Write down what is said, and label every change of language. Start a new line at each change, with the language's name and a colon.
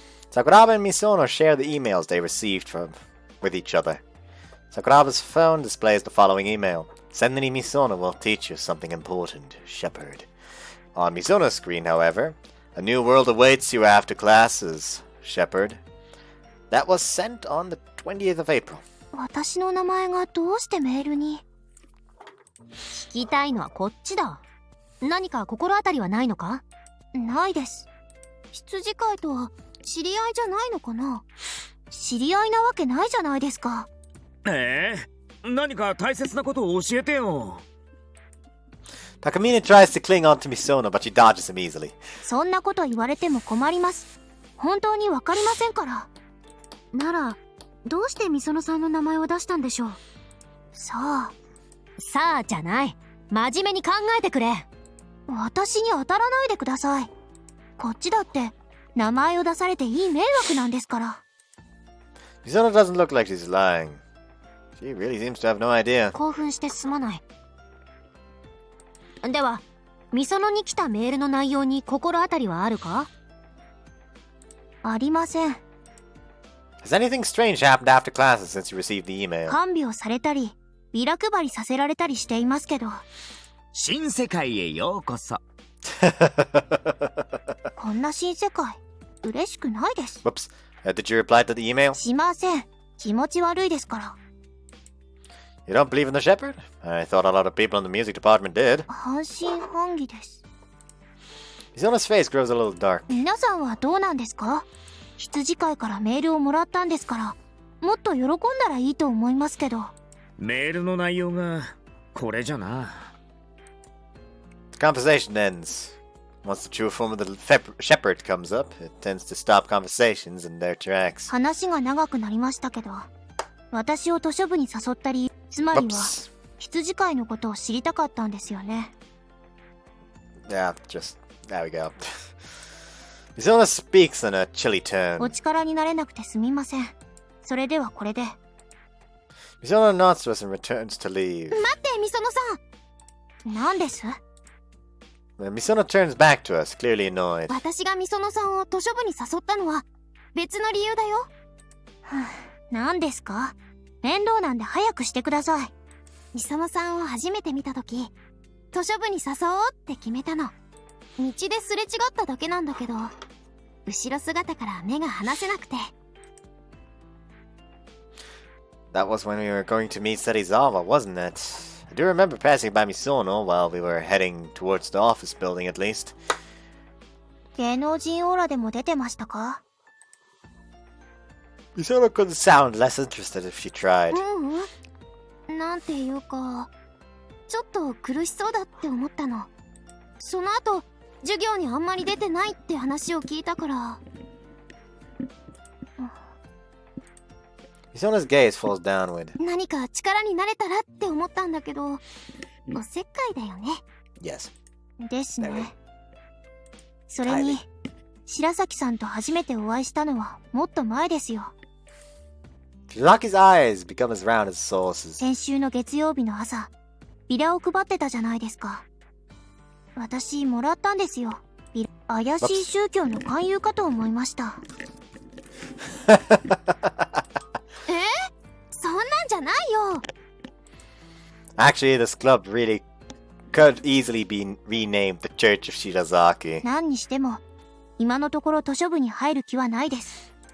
English: Sakuraba and Misono share the emails they received with each other. Sakuraba's phone displays the following email. Sending Misono will teach you something important, Shepherd. On Misono's screen, however, a new world awaits you after classes, Shepherd. That was sent on the 20th of April.
Japanese: 私の名前がどうしてメールに？聞きたいのはこっちだ。何か心当たりはないのか？ないです。羊飼いとは知り合いじゃないのかな？知り合いなわけないじゃないですか。何か大切なことを教えてよ。
English: Takamine tries to cling on to Misono, but she dodges him easily.
Japanese: そんなこと言われても困ります。本当にわかりませんから。なら、どうしてみそのさんの名前を出したんでしょう？さあ。さあじゃない。真面目に考えてくれ。私に当たらないでください。こっちだって名前を出されていい迷惑なんですから。
English: Misono doesn't look like she's lying. She really seems to have no idea.
Japanese: 興奮してすまない。では、みそのに来たメールの内容に心当たりはあるか？ありません。
English: Has anything strange happened after classes since you received the email?
Japanese: 看病されたり、ビラ配りさせられたりしていますけど。新世界へようこそ。こんな新世界、嬉しくないです。
English: Whoops. Did you reply to the email?
Japanese: しません。気持ち悪いですから。
English: You don't believe in the shepherd? I thought a lot of people in the music department did.
Japanese: 半信半疑です。
English: Misono's face grows a little dark.
Japanese: 皆さんはどうなんですか？羊飼いからメールをもらったんですから、もっと喜んだらいいと思いますけど。メールの内容がこれじゃな。
English: The conversation ends. Once the true form of the shepherd comes up, it tends to stop conversations in their tracks.
Japanese: 話が長くなりましたけど、私を図書部に誘ったり、つまりは
English: Oops.
Japanese: 羊飼いのことを知りたかったんですよね。
English: Yeah, just there we go. Misono speaks in a chilly tone.
Japanese: お力になれなくてすみません。それではこれで。
English: Misono nods to us and returns to leave.
Japanese: 待って、みそのさん。何です？
English: Misono turns back to us, clearly annoyed.
Japanese: 私がみそのさんを図書部に誘ったのは別の理由だよ。何ですか？面倒なんで早くしてください。みそのさんを初めて見たとき、図書部に誘おうって決めたの。道ですれ違っただけなんだけど、後ろ姿から目が離せなくて。
English: That was when we were going to meet Serizawa, wasn't it? I do remember passing by Misono while we were heading towards the office building at least.
Japanese: 芸能人オーラでも出てましたか？
English: Misono couldn't sound less interested if she tried.
Japanese: なんていうか、ちょっと苦しそうだって思ったの。その後、授業にあんまり出てないって話を聞いたから。
English: Misono's gaze falls downward.
Japanese: 何か力になれたらって思ったんだけど、おせっかいだよね。
English: Yes.
Japanese: ですね。それに、白崎さんと初めてお会いしたのはもっと前ですよ。
English: Shizaki's eyes become as round as saucers.
Japanese: 先週の月曜日の朝、ビラを配ってたじゃないですか。私、もらったんですよ。ビラ。怪しい宗教の勧誘かと思いました。そんなんじゃないよ。
English: Actually, this club really could easily be renamed the Church of Shirazaki.
Japanese: 何にしても、今のところ図書部に入る気はないです。